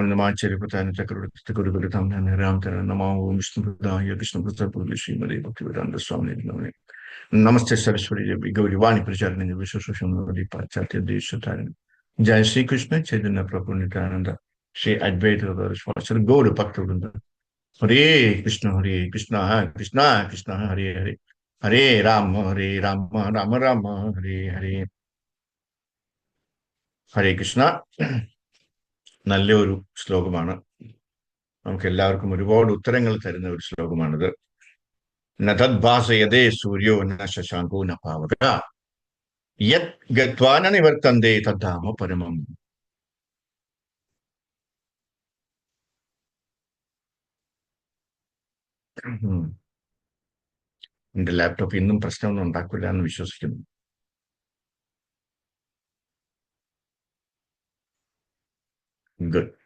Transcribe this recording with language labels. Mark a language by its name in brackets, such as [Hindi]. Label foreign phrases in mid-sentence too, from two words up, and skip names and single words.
[Sanskrit] നമോ വിഷ്ണുപദായ കൃഷ്ണപ്രസാദ ശ്രീമതി ഭക്തിവേദാന്ത സ്വാമി നമസ്തേ സരസ്വതി ഗൗരിവാണി പ്രചാരണ വിശ്വസുഷി പാശ്ചാത്യ ദേശാരൻ. जय श्री कृष्ण चैतन्य प्रभु नित्यानंद श्री अद्वैत गौर भक्तवृंद. हरे कृष्ण कृष्ण कृष्ण हरे हरे हरे राम राम राम हरे हरे. [Malayalam] ഹരേ കൃഷ്ണ. നല്ലൊരു ശ്ലോകമാണ്. നമുക്ക് എല്ലാവർക്കും ഒരുപാട് ഉത്തരങ്ങൾ തരുന്ന ഒരു ശ്ലോകമാണിത്. [Sanskrit] ന തദ്ഭാസയതേ സൂര്യോ ന ശശാങ്കോ ന പാവക യത് ഗത്വാ ന നിവർത്തന്തേ തദ്ധാമ പരമം. [Malayalam] എന്റെ ലാപ്ടോപ്പ് ഇന്നും പ്രശ്നമൊന്നും ഉണ്ടാക്കില്ല എന്ന് വിശ്വസിക്കുന്നു. ഗുഡ്.